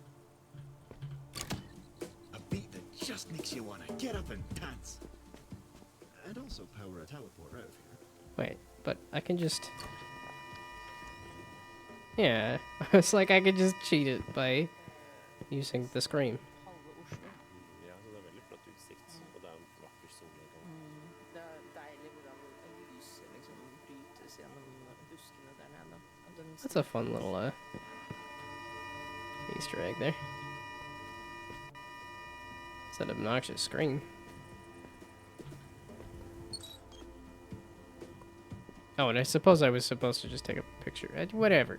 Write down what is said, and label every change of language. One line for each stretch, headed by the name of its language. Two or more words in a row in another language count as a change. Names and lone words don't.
English: A beat that just makes you want to get up and dance. And also power a teleport out of here. Wait, but I can just... Yeah, it's like I could just cheat it by using the scream.
Norwegian: Halve Oslo. Ja, så det er veldig flott utsikt, og det er en vakker solnedgang. Det er deilig hvordan lyset liksom brytes gjennom buskene der nede. Og den
English: That's a fun little Easter egg there. It's an obnoxious scream. Oh, and I suppose I was supposed to just take a picture. Whatever.